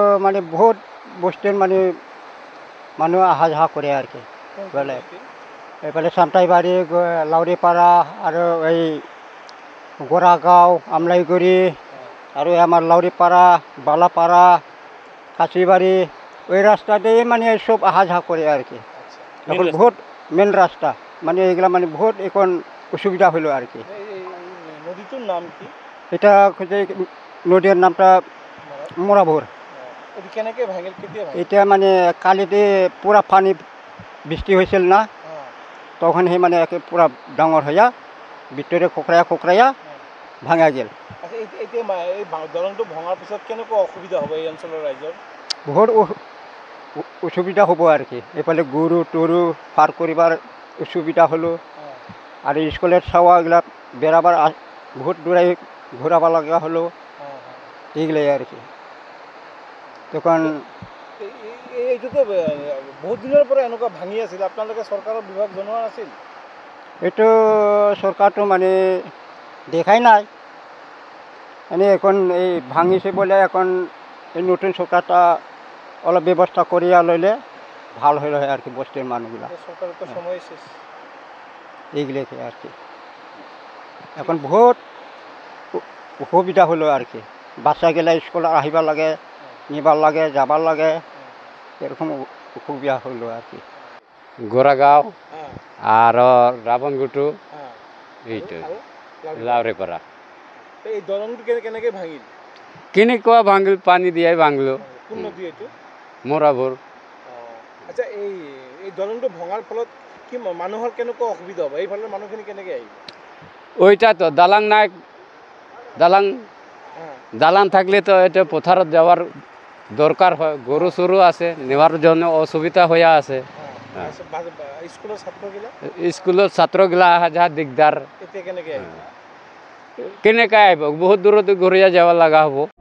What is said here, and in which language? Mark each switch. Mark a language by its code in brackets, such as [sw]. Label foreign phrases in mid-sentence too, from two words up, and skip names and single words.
[as] মানে বহুত বস্তুৰ মানে মানুহ অহা যোৱা কৰে আৰু কি এইফালে এইফালে চামটাইবাৰী লাউৰিপাৰা আৰু এই গোৰাগাঁও আমলাইগুৰি আৰু আমাৰ লাউৰিপাৰা বালাপাৰা কাঁচিবাৰী [bn] ওই রাস্তাতেই মানে সব অহা যাওয়া করে আর কি এখন বহুত মেন রাস্তা মানে এগুলা মানে বহুত এখন অসুবিধা হলো আর কি [as] নদীটোর নাম কি [bn] এটা হচ্ছে নদীর নামটা মোরাভোর [as] কেনেকে ভাঙিল কেতিয়া [bn] এটা মানে কালিতে পুরা পানি বৃষ্টি হয়েছিল না তখন সেই মানে একে পুরা ডাঙর হইয়া ভিতরে খোকরাইয়া ভাঙা গেল [as] এতিয়া এই দলংটো ভঙাৰ পিছত কেনেকুৱা অসুবিধা হ'ব এই অঞ্চলৰ ৰাইজৰ [bn] বহুত অসুবিধা হ'ব আর কি এফালে গরু টরু পার করিবার অসুবিধা হলো আর স্কুলের ছাওয়াগুলা বেড়াবার বহুত দূরে ঘোরাবা লাগা হলো এইগুলাই আর কি তখন [as] এইটোতো বহুত দিনের পৰা এনেকুৱা ভাঙি আছিল আপোনালোকে চৰকাৰৰ বিভাগ জনোৱা নাছিল [bn] এইটো সরকারটো মানে দেখাই নাই এনে এখন এই ভাঙিছে বলে এখন এই নতুন সরকারটা অলপ ব্যবস্থা করিয়া লইলে ভাল হইল আর কি বস্তির মানুষগুলা সরকারের তো সময় শেষ এইগুলোকে আর কি এখন বহুত অসুবিধা হলো আর কি বাচ্চা গেলে স্কুল আহিবার লাগে নিবার লাগে যাবার লাগে এরকম অসুবিধা হলো আর কি [as] গোরাগাঁও আর রাবণগুটু এইটো লাউৰিপাৰা এই দলংটো কেনেকে ভাঙিল কেনেকুৱা ভাঙিল পানী দিয়াই ভাঙিলো কোন নদী এইটো মোৰাভোৰ আচ্ছা এই দলংটো ভঙাৰ ফলত কি মানুহৰ কেনেকুৱা অসুবিধা হ'ব এইফালৰ মানুহখিনি কেনেকে আহিব [bn] ওইটা তো দালাং নাই দালাং থাকলে তো এটা পথাৰত যাওয়ার দরকার হয় গরু সরু আছে নেওয়ার জন্য অসুবিধা হয়ে আছে স্কুলের ছাত্রগিলা আহা যা দিগদার [as] কেনেকে আহিব বহুত দূরত ঘূৰিয়া যাব লগা হ'ব